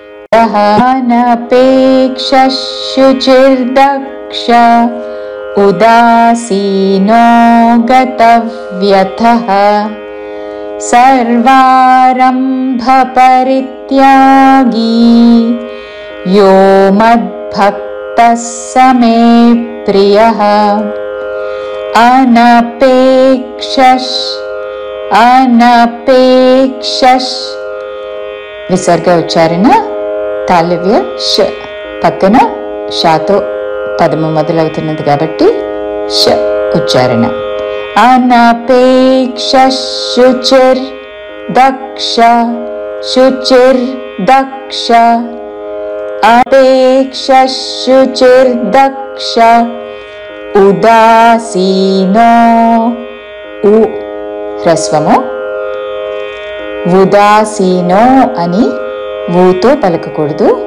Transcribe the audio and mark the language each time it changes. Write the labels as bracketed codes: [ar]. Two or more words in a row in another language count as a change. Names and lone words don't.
[sa] अनपेक्षः शुचिर्दक्ष उदासीनो गतव्यथः सर्वारम्भपरित्यागी यो मद्भक्तः स मे प्रियः। [te] अनपेक्षः విసర్గ ఉచ్చారణ తాళవ్య ష పక్కన షాతో పదము మొదలవుతున్నది కాబట్టి ష ఉచ్చారణ. [sa] अनपेक्षः शुचिर्दक्ष शुचिर्दक्ष अपेक्षः शुचिर्दक्ष उदासीनो [te] ఉ హ్రస్వము ఉదాసీనో అని ఊతో పలకకూడదు.